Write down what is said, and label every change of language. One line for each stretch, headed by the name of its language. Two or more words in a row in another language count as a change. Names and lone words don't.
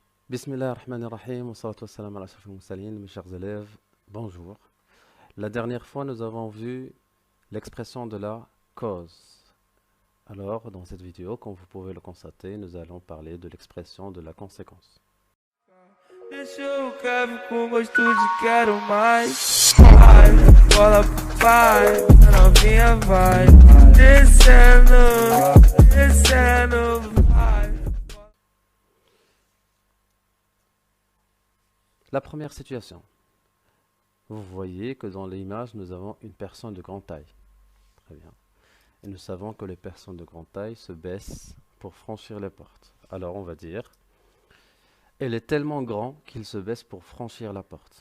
Arabic: بسم الله الرحمن الرحيم، والصلاة والسلام على أشرف المرسلين,
French: mes chers élèves, bonjour. La dernière fois, nous avons vu l'expression de la cause. Alors, dans cette vidéo, comme vous pouvez le constater, nous allons parler de l'expression de la conséquence.
Portuguese: Deixa o Kevin com gosto de quero mais. Vai, bola pro pai, a novinha vai. Descendo, descendo, vai.
French: La première situation. Vous voyez que dans l'image, nous avons une personne de grande taille. Très bien. Et nous savons que les personnes de grande taille se baissent pour franchir les portes. Alors, on va dire, elle est tellement grand qu'il se baisse pour franchir la porte.